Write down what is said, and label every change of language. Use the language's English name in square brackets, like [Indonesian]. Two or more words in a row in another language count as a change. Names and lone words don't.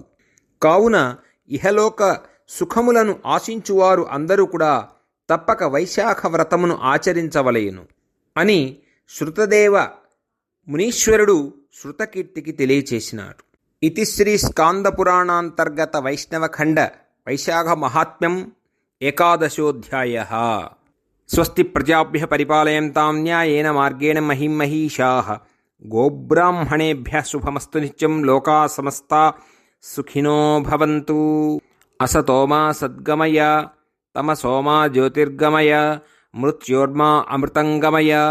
[Telugu] కావున ఇహలోక సుఖములను ఆశించువారు అందరూ కూడా తప్పక వైశాఖ వ్రతమును ఆచరించవలయును అని శృతదేవ మునీశ్వరుడు శృతకీర్తికి తెలియచేసినాడు. [Sanskrit] ఇతి శ్రీ స్కాందపురాణాంతర్గత వైష్ణవఖండ వైశాఖ మహాత్మ్యం ఏకాదశోऽధ్యాయः. స్వస్తి ప్రజాభ్యః పరిపాలయంతాం న్యాయేన మార్గేణ మహిం మహీషాః. గోబ్రాహ్మణేభ్యः శుభమస్తు నిత్యం. లోకాः సమస్తాः సుఖినో భవంతు. असतो मा सद्गमय, तमसो मा ज्योतिर्गमय, मृत्योर्मा अमृतंगमय.